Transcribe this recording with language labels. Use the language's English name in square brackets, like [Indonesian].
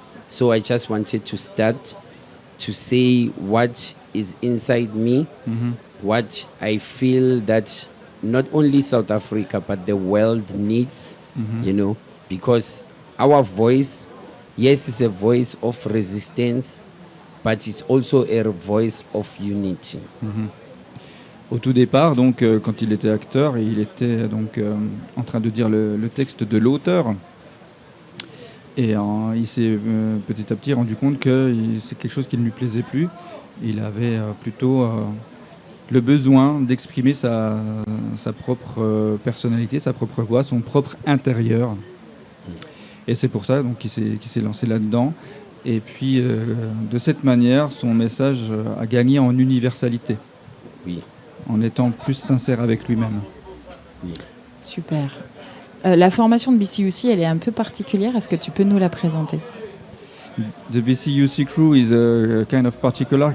[English] So I just wanted to start to say what is inside me, what I feel that not only South Africa but the world needs, you know, because our voice, yes, is a voice of resistance, but it's also a voice of unity. [French] Au tout départ, donc, quand il était acteur, il était donc en train de dire le texte de l'auteur. Et il s'est petit à petit rendu compte que c'est quelque chose qui ne lui plaisait plus. Il avait plutôt le besoin d'exprimer sa propre personnalité, sa propre voix, son propre intérieur. Et c'est pour ça donc, qu'il s'est lancé là-dedans. Et puis, de cette manière, son message a gagné en universalité. Oui. En étant plus sincère avec lui-même. Oui. Super. La formation de BCUC, elle est un peu particulière. Est-ce que tu peux nous la présenter? [English] The BCUC crew is kind of particular.